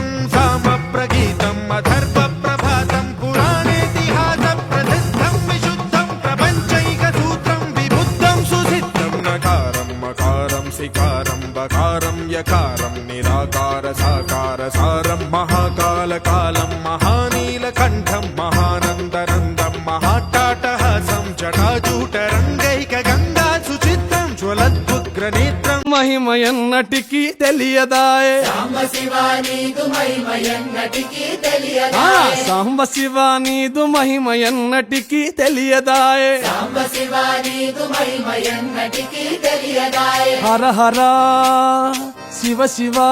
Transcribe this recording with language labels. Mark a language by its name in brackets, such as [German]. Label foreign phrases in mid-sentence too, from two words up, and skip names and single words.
[Sanskrit] सामप्रगीतम् अथर्वप्रभातं पुराणेतिहासप्रसिद्धं विशुद्धं प्रपञ्चैकसूत्रं विबुद्धं सुसिद्धं नकारं मकारं सिकारं बकारं यकारं निराकार साकार सारं महाकालकालं महानीलकण्ठं महानन्दनन्दं महाट्टाटहासं जटाजूटरङ्गैकगङ्गा सुचित्रं ज्वलद्भुग्रनेत्रं [Telugu] మహిమ ఎన్నటికీ తెలియదాయే సాంబ శివా నీదు మహిమ ఎన్నటికీ తెలియదాయే సాంబ శివ నీదు మహిమ ఎన్నటికీ తెలియదాయే సాంబ శివా నీదు మహిమ ఎన్నటికీ తెలియదాయే హర హర శివ శివ